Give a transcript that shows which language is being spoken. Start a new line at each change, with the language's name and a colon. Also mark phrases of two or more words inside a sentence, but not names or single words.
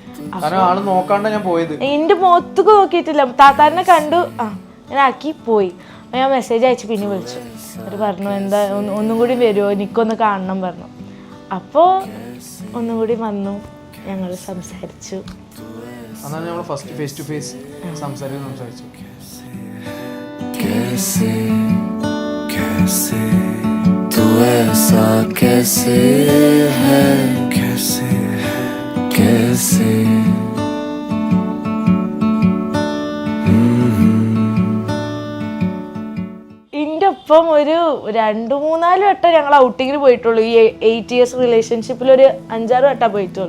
Malayalam: എന്റെ മുഖത്തേക്ക് നോക്കിയിട്ടില്ല, താത്താരനെ കണ്ടു, ഞാൻ ആക്കി പോയി. ഞാൻ മെസ്സേജ് അയച്ചു, പിന്നെ വിളിച്ചു. അവർ പറഞ്ഞു എന്താ ഒന്നും കൂടി വരുമോ, എനിക്കൊന്ന് കാണണം പറഞ്ഞു. അപ്പോൾ ഒന്നും കൂടി വന്നു, ഞങ്ങൾ സംസാരിച്ചു. അതാണ് ഞങ്ങൾ
English: first face to face
Malayalam: സംസാരിച്ചു.
Hindi: कैसे कैसे तू ऐसा कैसे है, कैसे है, कैसे
Malayalam: ഇതിൻ്റെ ഒപ്പം ഒരു 2-3-4 വട്ടം ഞങ്ങൾ ഔട്ടിങ്ങിന് പോയിട്ടുള്ളൂ. ഈ 8 years റിലേഷൻഷിപ്പിൽ ഒരു 5-6 വട്ടം പോയിട്ടുള്ളൂ.